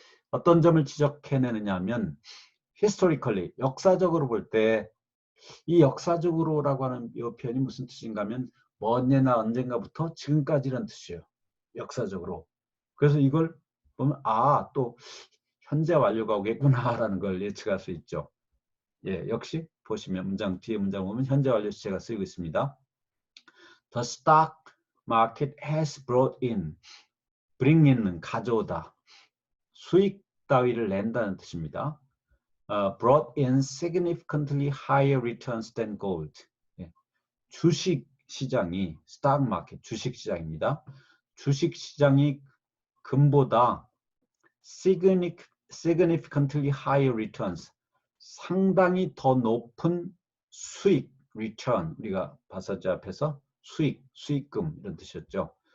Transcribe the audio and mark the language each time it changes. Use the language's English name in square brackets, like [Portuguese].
[Korean] 어떤 점을 지적해내느냐 하면 historically, 역사적으로 볼 때 이 역사적으로라고 하는 이 표현이 무슨 뜻인가 하면 먼 예나 언젠가부터 지금까지라는 뜻이에요. 역사적으로. 그래서 이걸 보면 또 현재 완료가 오겠구나라는 걸 예측할 수 있죠. 예, 역시 보시면 뒤에 문장 보면 현재 완료 시제가 쓰이고 있습니다. [English] The stock market has brought in, bring in은 [Korean] 가져오다, 수익 따위를 낸다는 뜻입니다. [English] Brought in significantly higher returns than gold. [Korean] 예, 주식 시장이 stock market 주식 시장입니다. 주식 시장이 금보다 [English] significantly higher returns [Korean] 상당히 더 높은 수익 return 우리가 봤었죠 앞에서 수익금 이런 뜻이었죠.